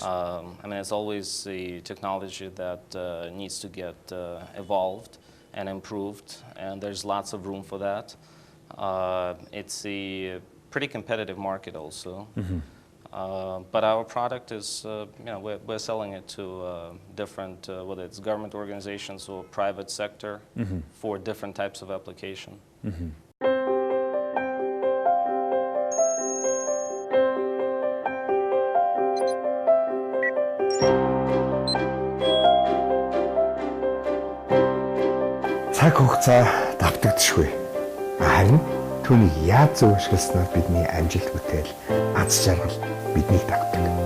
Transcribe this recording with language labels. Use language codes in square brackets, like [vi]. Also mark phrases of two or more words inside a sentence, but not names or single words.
[en] I mean, it's always the technology that needs to get evolved and improved, and there's lots of room for that. It's a pretty competitive market also. But our product is, we're selling it to different, whether it's government organizations or private sector, for different types of application. [mn] Цаг хугацаа давтагдчихгүй. Харин түүнийг яаж зөвшөөрснөөр бидний амжилт бүтээл, аз жаргал биднийг давтдаг.